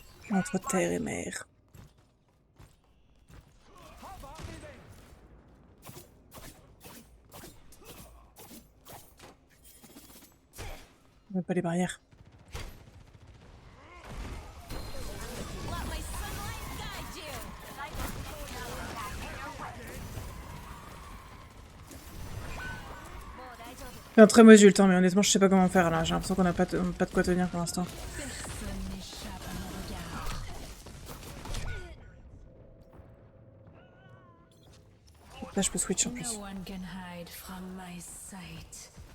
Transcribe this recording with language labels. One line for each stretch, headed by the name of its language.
French: Entre terre et mer. On veut pas les barrières.
English: Let my sunlight guide you.
French: C'est un très mauvais résultat, mais honnêtement, je sais pas comment faire là. J'ai l'impression qu'on a pas de quoi tenir pour l'instant. Personne n'échappe à mon regard. Là, je peux switch en plus.
English: No one can hide from my sight.